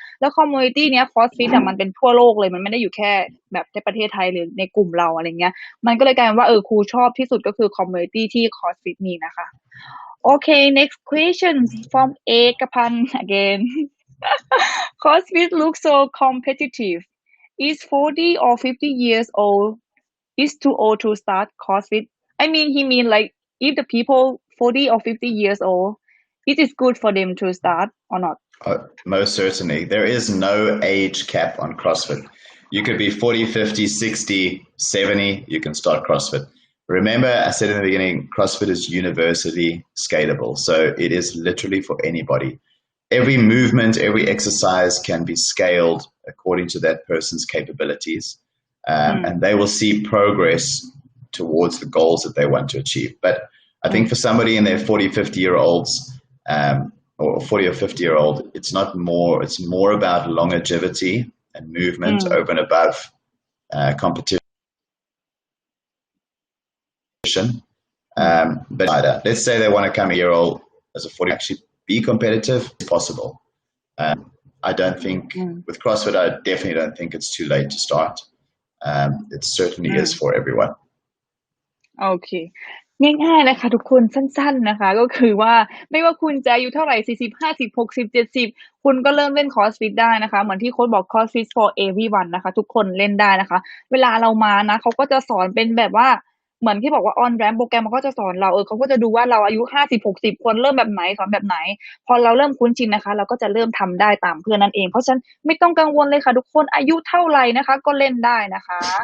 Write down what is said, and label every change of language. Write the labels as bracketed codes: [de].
[th] แล้ว community เนี้ย CrossFit อ่ะมันเป็นทั่วโลกเลยมันไม่ได้อยู่แค่แบบในประเทศไทยหรือในกลุ่มเราอะไรเงี้ยมันก็เลยกลายเป็นว่าครูชอบที่สุดก็คือ community ที่ CrossFit นี้นะคะ [en] Okay next question from เอกพันธ์ again CrossFit looks so competitive is 40 or 50 years old is too old to start CrossFit I mean he mean like if the people 40 or 50 years old it is good for them to start or not most certainly there is no age cap on CrossFit you could be 40 50 60 70 you can start CrossFit remember I said in the beginning CrossFit is universally scalable so it is literally for anybody every movement every exercise can be scaled according to that person's capabilities and they will see progress towards the goals that they want to achieve. But I think for somebody in their 40, 50-year-olds or 40 or 50-year-old, it's more about longevity and movement over and above competition. But let's say they want to come a year old as a 40, actually be competitive, it's possible. I don't think with CrossFit, I definitely don't think it's too late to start. It certainly is for everyone. [th] โอเคง่ายๆเลยค่ะทุกคนสั้นๆนะคะก็คือว่าไม่ว่าคุณจะอายุเท่าไหร่40 50 60 70คุณก็เริ่มเล่น CrossFit ได้นะคะเหมือนที่โค้ชบอก [en] CrossFit for everyone [th] นะคะทุกคนเล่นได้นะคะเวลาเรามานะเขาก็จะสอนเป็นแบบว่า เหมือนที่บอกว่า on ramp โปรแกรมมันก็จะสอนเราเขาก็จะดูว่าเราอายุ50 60ควรเริ่มแบบไหนสอนแบบไหนพอเราเริ่มคุ้นชินนะคะเราก็จะเริ่มทำได้ตามเพื่อนนั่นเองเพราะฉะนั้นไม่ต้องกังวลเลยค่ะทุกคนอายุเท่าไหร่นะคะก็เล่นได้นะคะ